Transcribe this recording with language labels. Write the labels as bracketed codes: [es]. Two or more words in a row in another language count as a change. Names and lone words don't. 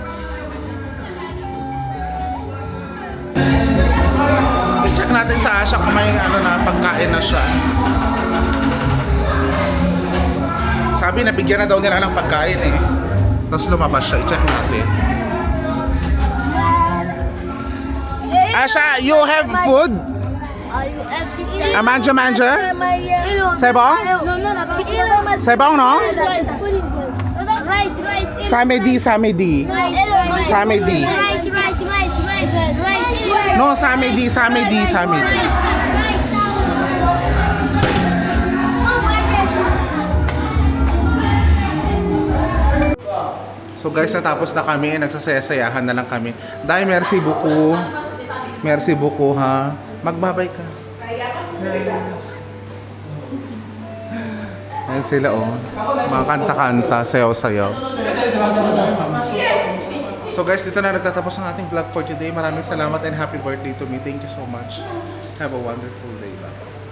[tl] I-check natin sa Asha kung may ano na pagkain na siya. Sabi nabigyan na daw nila ng pagkain eh. Tapos lumabas siya. I-check natin. Asha, [en] you have food? Manja manja? [fr] C'est bon? C'est bon, no? Samedi, Samedi. Samedi. No, Samedi, Samedi, Samedi. [en] So guys, [tl] natapos na kami. Nagsasayasayahan na lang kami. Dahil [fr] merci beaucoup. Merci beaucoup [tl] ha. Magbabay ka. Ayan sila oh. Mga kanta-kanta, sayaw-sayaw. [en] So guys, [tl] dito na nagtatapos ang ating vlog [en] for today. [tl] Maraming salamat [en] and happy birthday to me. Thank you so much. Have a wonderful day. Bye.